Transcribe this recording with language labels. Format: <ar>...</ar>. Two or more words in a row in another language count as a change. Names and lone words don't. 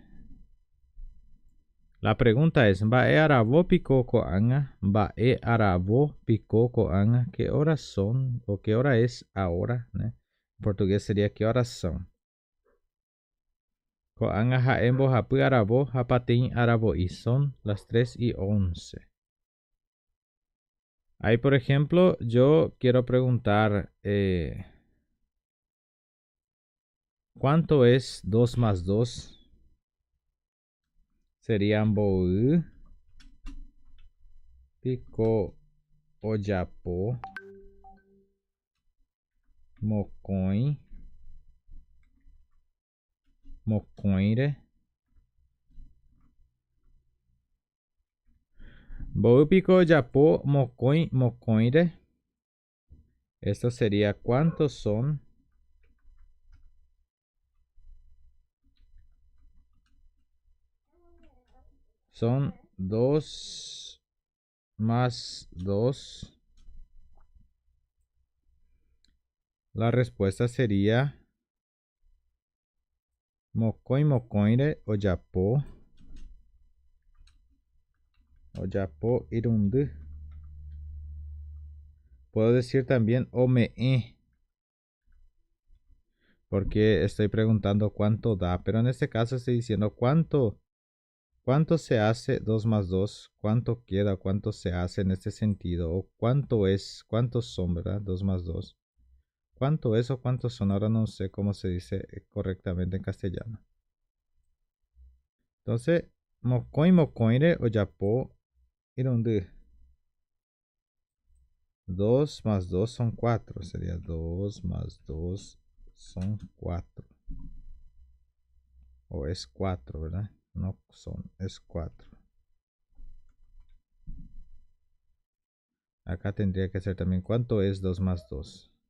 <es>La pregunta es:</es> <gn>mba'e aravo piko ko'ág̃a? Mba'e aravo piko ko'ág̃a?</gn> <es>¿Qué horas son? ¿O qué hora es ahora? En portugués sería ¿qué horas son?</es> <gn>Ko'ág̃a ha'e mbohapy aravo ha pateĩ aravo'i.</gn> <es>Son las 3:11. Ahí, por ejemplo, yo quiero preguntar, ¿cuánto es 2 más 2?</es> <gn>Sería mbo'y piko ojapo mokõi mokõire. Mbo'y piko ojapo mokõi mokõire.</gn> <es>Esto sería ¿cuántos son? Son 2 más 2. La respuesta sería</es> <gn>mokõi mokõire ojapo. Ojapo irundy.</gn> <es>Puedo decir también ome'ẽ, porque estoy preguntando cuánto da, pero en este caso estoy diciendo cuánto se hace 2 más 2, cuánto queda, cuánto se hace en este sentido, o cuántos son, ¿verdad? 2 más 2. ¿Cuánto es o cuántos son? Ahora no sé cómo se dice correctamente en castellano. Entonces,</es> <gn>mokõi mokõire ojapo irundy.</gn> <es>2 más 2 son 4. Sería 2 más 2 son 4. O es 4, ¿verdad? No son, es 4. Acá tendría que ser también ¿cuánto es 2 más 2?</es>